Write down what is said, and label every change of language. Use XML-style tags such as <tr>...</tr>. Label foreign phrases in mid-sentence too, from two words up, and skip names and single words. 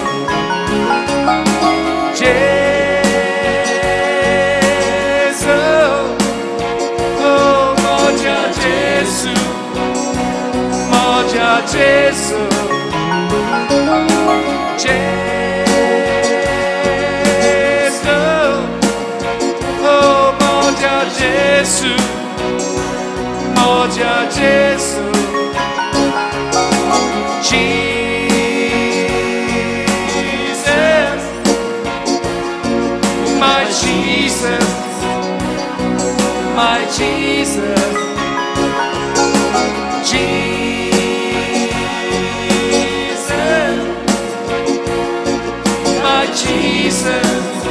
<pl>Jesu, oh moja Jesu, moja Jesu, Jesu, oh moja Jesu, moja Jesu,</pl> <en>Jesus, my Jesus, my Jesus, Jesus, my Jesus,</en>